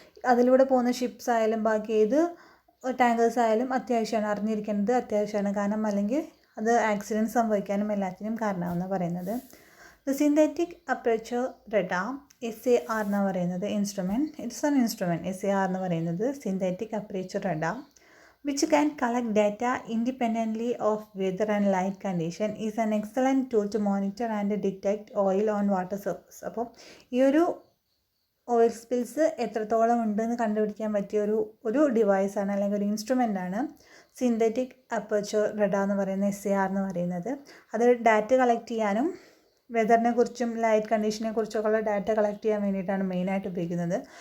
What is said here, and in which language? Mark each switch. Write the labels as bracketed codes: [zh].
[ml] അതിലൂടെ പോകുന്ന ഷിപ്സ് ആയാലും ബാക്കി ഏത് ടാങ്കേഴ്സ് ആയാലും അത്യാവശ്യമാണ്, അറിഞ്ഞിരിക്കേണ്ടത് അത്യാവശ്യമാണ്. കാരണം അല്ലെങ്കിൽ അത് ആക്സിഡൻറ്റ് സംഭവിക്കാനും എല്ലാത്തിനും കാരണമാണെന്ന് പറയുന്നത്. [en] the synthetic aperture radar SAR [ml] എന്ന് പറയുന്നത് [en] Instrument, it's an instrument. SAR [ml] എന്ന് പറയുന്നത് [en] Synthetic aperture radar which can collect data independently of weather and light condition is an excellent tool to monitor and detect oil on water surface. [ml] അപ്പോൾ ഈ ഒരു oil spills എത്രത്തോളം ഉണ്ടെന്ന് കണ്ടുപിടിക്കാൻ പറ്റിയ ഒരു ഡിവൈസാണ് അല്ലെങ്കിൽ ഒരു ഇൻസ്ട്രുമെൻ്റാണ് സിന്തറ്റിക് അപ്പർച്ചർ റഡാർ എന്ന് പറയുന്ന SAR എന്ന് പറയുന്നത്. അത് ഡാറ്റ കളക്ട് ചെയ്യാനും വെതറിനെ കുറിച്ചും ലൈറ്റ് കണ്ടീഷനെ കുറിച്ചൊക്കെയുള്ള ഡാറ്റ കളക്ട് ചെയ്യാൻ വേണ്ടിയിട്ടാണ് മെയിനായിട്ട് ഉപയോഗിക്കുന്നത്.